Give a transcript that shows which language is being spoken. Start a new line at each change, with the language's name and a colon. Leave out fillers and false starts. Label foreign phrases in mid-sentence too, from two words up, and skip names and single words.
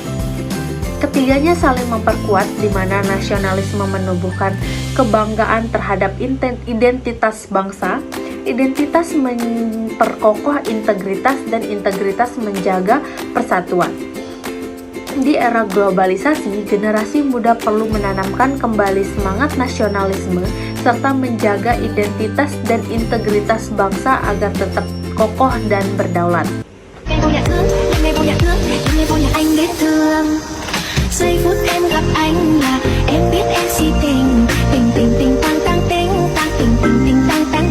Indonesian: Ketiganya saling memperkuat, di mana nasionalisme menumbuhkan kebanggaan terhadap identitas bangsa, identitas memperkokoh integritas, dan integritas menjaga persatuan. Di era globalisasi, generasi muda perlu menanamkan kembali semangat nasionalisme serta menjaga identitas dan integritas bangsa agar tetap kokoh dan berdaulat.
Vietnamese: Giây phút em gặp anh là em biết em si tình, tình tình tình tang tang tình tang tình tình tình tang